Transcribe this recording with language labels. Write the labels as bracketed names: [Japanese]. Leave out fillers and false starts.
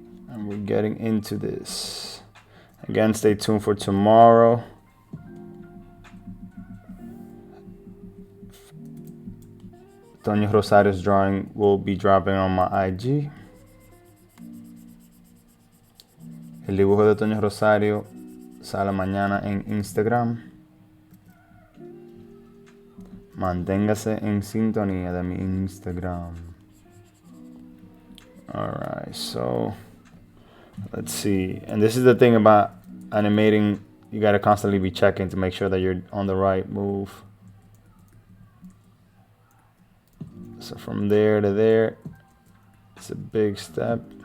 [English] And we're getting into this. Again, stay tuned for tomorrow. Toño Rosario's drawing will be dropping on my IG. [Spanish] El dibujo de Toño Rosario sale mañana en Instagram. Manténgase en sintonía de mi Instagram. [English] Alright, so let's see. And this is the thing about animating. You gotta constantly be checking to make sure that you're on the right move. So from there to there, it's a big step.